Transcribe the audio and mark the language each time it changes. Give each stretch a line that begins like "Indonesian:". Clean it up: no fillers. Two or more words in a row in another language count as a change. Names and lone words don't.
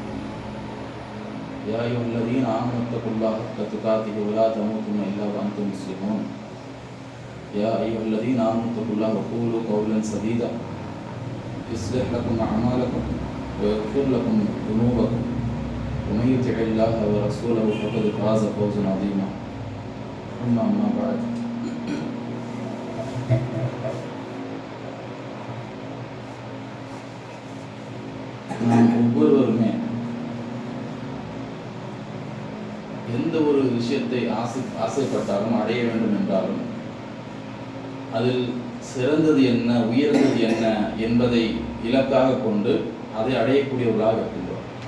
Arabic: يا أيها الذين آمنوا اتقوا الله حق تقاته ولا تموتن إلا وأنتم مسلمون يا أيها الذين آمنوا اتقوا الله وقولوا قولا سديدا يصلح لكم أعمالكم ويغفر لكم ذنوبكم ومن يطع الله ورسوله فقد فاز فوزا عظيما أما بعد
Tamil: நாம் ஒவ்வொருவருமே எந்த ஒரு விஷயத்தை ஆசைப்பட்டாலும் அடைய வேண்டும் என்றாலும் அதில் சிறந்தது என்ன உயர்ந்தது என்ன என்பதை இலக்காக கொண்டு அதை அடையக்கூடியவர்களாக இருக்கின்றோம்.